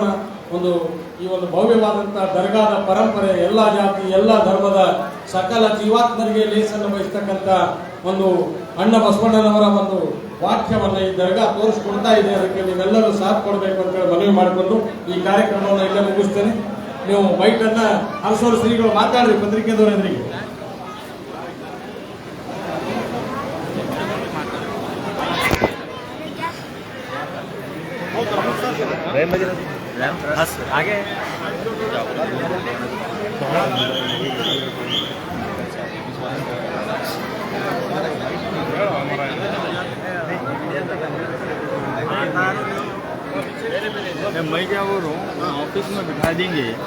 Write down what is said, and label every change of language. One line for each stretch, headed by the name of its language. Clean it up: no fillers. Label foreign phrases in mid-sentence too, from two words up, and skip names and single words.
Kannada: ಈ ಒಂದು ಭವ್ಯವಾದಂತಹ ದರ್ಗಾದ ಪರಂಪರೆ, ಎಲ್ಲ ಜಾತಿ ಎಲ್ಲ ಧರ್ಮದ ಸಕಲ ಜೀವಾತ್ಮರಿಗೆ ಲೇಸನ್ನು ಬಯಸ್ತಕ್ಕಂಥ ಒಂದು ಅಣ್ಣ ಬಸವಣ್ಣನವರ ಒಂದು ವಾಕ್ಯವನ್ನ ಈ ದರ್ಗಾ ತೋರಿಸ್ಕೊಡ್ತಾ ಇದೆ. ಅದಕ್ಕೆ ನೀವೆಲ್ಲರೂ ಸಾಥ್ ಕೊಡಬೇಕು ಅಂತ ಹೇಳಿ ಮನವಿ ಮಾಡಿಕೊಂಡು ಈ ಕಾರ್ಯಕ್ರಮವನ್ನು ಇಲ್ಲೇ ಮುಗಿಸ್ತೇನೆ. ನೀವು ಬೈಟ್ ಅನ್ನ ಹರ್ಸೋರು ಶ್ರೀಗಳು ಮಾತಾಡ್ರಿ ಪತ್ರಿಕೆದವರೆಂದ್ರಿಗೆ.
Hindi: आगे मैं क्या बोल रहा हूँ, ऑफिस में बिठा देंगे।